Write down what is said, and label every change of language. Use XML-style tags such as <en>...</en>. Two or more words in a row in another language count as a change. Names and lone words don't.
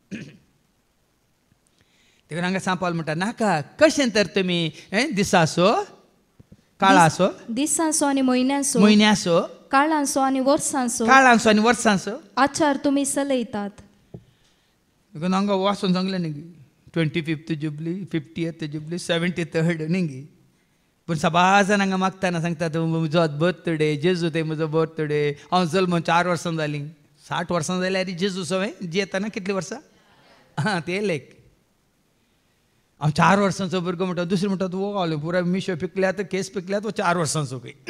<kok>देखून हांगा सांपाल म्हणटा नाका. कशें तर तुमी दिसाचो, काळाचो, दिसांचो आनी म्हयन्याचो, काळांचो आनी वर्सांचो आचार तुमी चलयतात. देखून हांगा वाचून सांगलें न्ही 25th जुबली, 50th जुबली, 73rd न्ही. पूण सबाज जाण हांगा मागतना सांगतात म्हजो बर्थडे, जेजू ते म्हजो बर्थडे, हांव जल्म 4 वर्सां जालीं. 60 वर्सां जाल्यार जेजू सवय जियेतना कितलीं वर्सां ते लेख. हांव 4 वर्सांचो भुरगो म्हणटा. दुसरें म्हणटा तूं गावलो पुरा मिशो पिकल्यात, केस पिकल्यात, 4 वर्सांचो खंय.</kok>